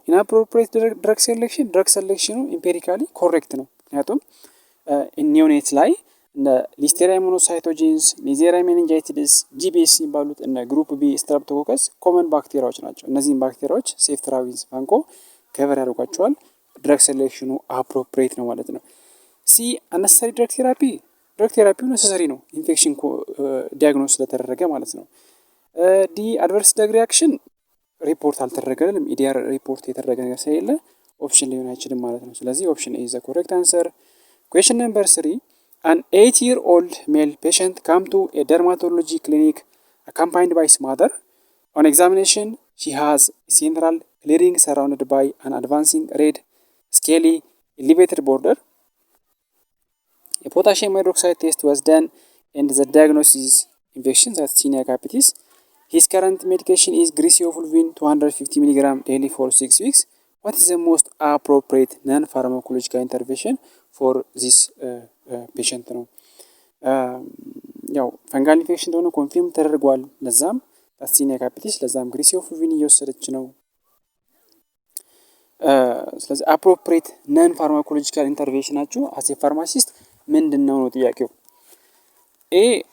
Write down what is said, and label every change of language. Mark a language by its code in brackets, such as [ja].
[am] ኢንአፕሮፕሪየት ድረግ ሴሌክሽኑ ኢምፔሪካሊ ኮሬክት ነው። ምክንያቱም ኒዮኔት ላይ እነ ሊስቴሪያ ሞኖሳይቶጂንስ፣ ኔዜሪያ ሜኒንጃይቲስ፣ ጂቢኤስ የሚባሉት እነ ግሩፕ ቢ ስትራፕቶኮከስ ኮመን ባክቴሪያዎች ናቸው። እነዚህም ባክቴሪያዎች ሴፍትራዊዝ ቫንኮ ከቨር ያደርጓቸዋል። ድረግ ሴሌክሽኑ አፕሮፕሪየት ነው ማለት ነው። ሲ አነሰሰሪ ድረግ ቴራፒው ነሰሰሪ ነው ኢንፌክሽን ዲያግኖስ ስለተደረገ ማለት ነው። ዲ አድቨርስ ድረግ ሪያክሽን ሪፖርት አልተደረገንም። ኢዲአር ሪፖርት የተደረገ ነገር ስለሌለ ኦፕሽን ሊሆን አይችልም ማለት ነው። ስለዚህ [en] ኦፕሽን ኤ ኢዝ ዘ ኮሬክት አንሰር። [am] ኩዌስችን ነምበር 3 [en] An 8-year-old male patient came to a dermatology clinic accompanied by his mother. On examination, she has a central clearing surrounded by an advancing red, scaly, elevated border. A potassium hydroxide test was done and the diagnosis is infection, that's tinea capitis. His current medication is griseofulvin 250 mg daily for 6 weeks. What is the most appropriate non-pharmacological intervention for this patient [am] ነው? ያው ፈንጋል ኢንፌክሽን እንደሆነ ኮንፊርም ተደርጓል። ለዛም ታስቲኒያ ካፒቲስ ለዛም ግሪሲኦፍሉቪን እየወሰደች ነው። ስለዚህ አፕሮፕሪየት ነን ፋርማኮሎጂካል ኢንተርቬንሽናችሁ [en] አስ ኤ ፋርማሲስት [am] ምንድን ነው ነው ጥያቄው። ኤ